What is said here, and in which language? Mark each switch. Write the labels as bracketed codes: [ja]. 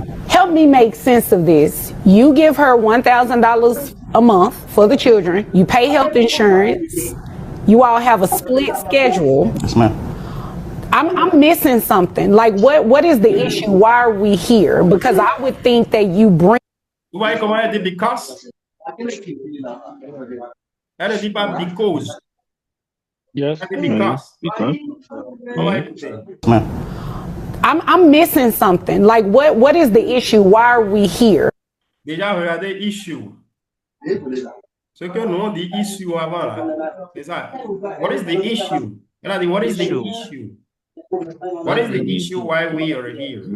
[en] Help me make sense of this. You give her $1,000 a month for the children. You pay health insurance. You all have a split schedule. Yes, ma'am. I'm missing something. Like what is the issue? Why are we here? Because I would think that you bring. [fr] Vous voyez comment elle dit because? Elle ne dit pas because. [en] Yes. [fr] Elle dit because. On va écouter. [en] Yes, ma'am. I'm missing something. Like what is the issue? Why are we here? [fr] Déjà, regardez issue. Ce que nous on dit issue avant là, c'est ça. [en] What is the issue? [fr] Elle a dit [en] what is the issue? What is the issue why we are here?